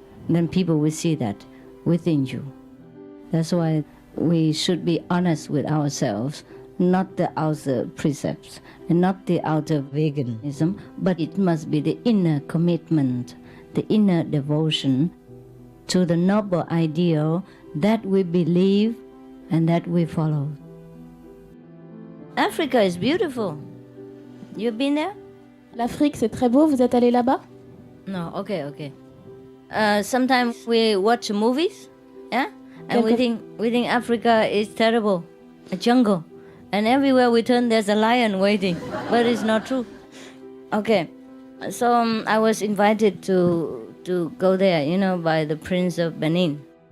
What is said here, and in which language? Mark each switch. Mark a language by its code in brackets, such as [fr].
[en] Then people will see that within you. That's why we should be honest with ourselves, not the outer precepts and not the outer veganism, but it must be the inner commitment, the inner devotion to the noble ideal that we believe and that we follow. Africa is beautiful. You've been there? [fr] L'Afrique, c'est très beau. Vous êtes allé là-bas? [en] No, okay. Sometimes we watch movies, yeah? And we think Africa is terrible, a jungle. And everywhere we turn, there's a lion waiting. But it's not true. Okay, so I was invited to go there, by the Prince of Benin.